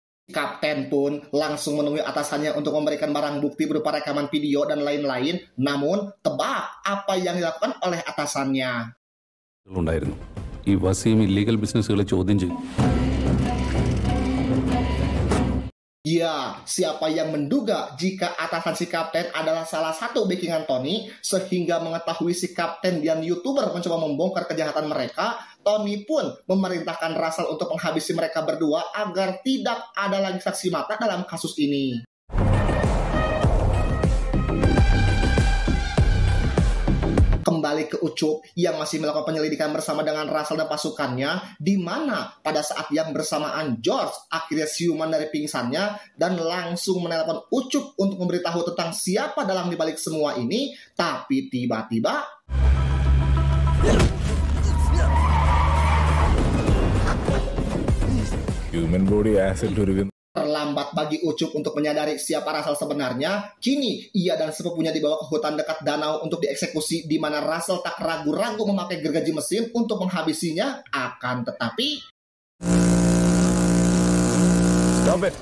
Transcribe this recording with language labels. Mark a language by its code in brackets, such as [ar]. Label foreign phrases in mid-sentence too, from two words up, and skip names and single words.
[id] Kapten pun langsung menemui atasannya untuk memberikan barang bukti berupa rekaman video dan lain-lain. Namun, tebak apa yang dilakukan oleh atasannya. [ml] ഉണ്ടായിരുന്നു ഈ വസീം ഇല്ലീഗൽ ബിസിനസ്സുകളെ ചോദ്യം ചെയ്യും. [id] Ya, siapa yang menduga jika atasan si kapten adalah salah satu backingan Tony, sehingga mengetahui si kapten dan YouTuber mencoba membongkar kejahatan mereka, Tony pun memerintahkan Russell untuk menghabisi mereka berdua agar tidak ada lagi saksi mata dalam kasus ini. Kembali ke Ucup yang masih melakukan penyelidikan bersama dengan Russell dan pasukannya, di mana pada saat yang bersamaan George akhirnya siuman dari pingsannya dan langsung menelpon Ucup untuk memberitahu tentang siapa dalang dibalik semua ini. Tapi tiba-tiba [en] human body acid [id] terlambat bagi Ucup untuk menyadari siapa Russell sebenarnya. Kini ia dan sepupunya dibawa ke hutan dekat danau untuk dieksekusi, di mana Russell tak ragu-ragu memakai gergaji mesin untuk menghabisinya. Akan tetapi [en] Stop it.